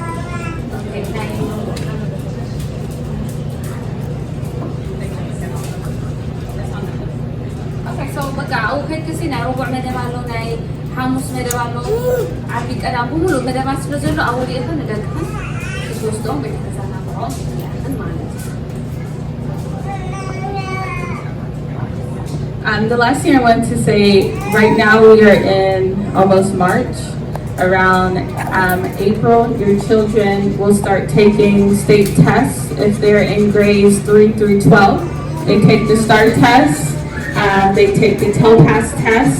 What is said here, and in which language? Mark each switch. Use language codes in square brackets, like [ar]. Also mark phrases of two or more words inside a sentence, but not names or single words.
[ti] በቃ ኣብኡ ከይትሲ ናይ ረቡዕ መደብ ኣሎ ናይ ሓሙስ መደብ ኣሎ ዓርቢ ቀዳም ብሙሉ መደባት ስለ ዘሎ ኣብ ወዲእኽን ንደቅኽን ክትወስዶም ወይ ክትዘናግዖም ይኽእልኽን ማለት እዩ [en] The last thing I want to say, right now we are in almost March. Around April, your children will start taking state tests if they're in grades 3 through 12. They take the STAR test, they take the TOPAS test.